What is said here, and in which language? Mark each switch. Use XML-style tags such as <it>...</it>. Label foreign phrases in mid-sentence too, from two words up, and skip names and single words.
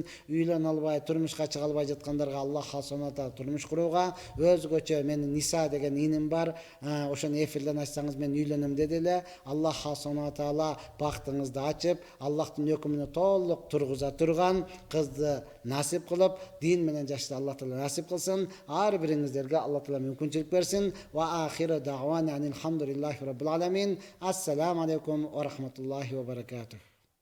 <ky>Үйлөнө албай, турмушка чыга албай жаткандарга</ky> <ar>الله سبحانه وتعالى</ar> <ky>турмуш курууга, өзгөчө менин Ниса деген иним бар. Ошону эфирден айтсаңыз мен үйлөнөм деди эле.</ky> <ar>الله سبحانه وتعالى</ar> <ky>бактыңызды ачып, Аллахтын өкүмүнө толук тургуза турган кызды насип кылып, дин менен жашты Аллах таала насип кылсын. Ар бириңиздерге Аллах таала мүмкүнчүлүк берсин.</ky> <ar>وآخر دعوانا الحمد لله رب العالمين. السلام عليكم ورحمة الله وبركاته.</ar>